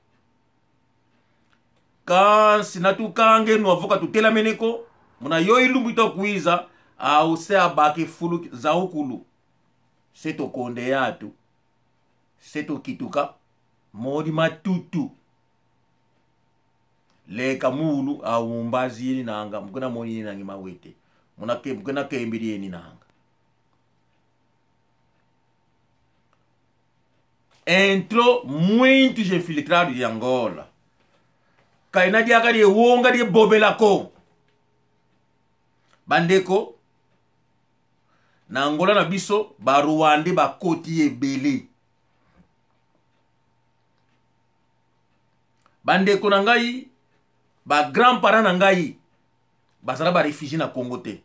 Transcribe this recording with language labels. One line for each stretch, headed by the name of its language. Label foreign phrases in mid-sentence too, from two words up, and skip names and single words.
Kongo: Kasi natukange nuwavuka tutela meneko muna yoi lumbu itokuiza au se abaki fulu za ukulu seto konde yatu seto kituka modi matutu le kamulu au mbazi yeni nanga mkuna moni yeni nangi mawete mkuna kembiri yeni nanga.
Portuguese: Entro muito infiltrado de Angola
Lingala: kaina diaka de wonga de bobelako bandeko na Angola na biso ba Rwanda ba koti ebele. Bandeko na ngai ba grand-parents na ngai bazala ba réfugiés na Congo te.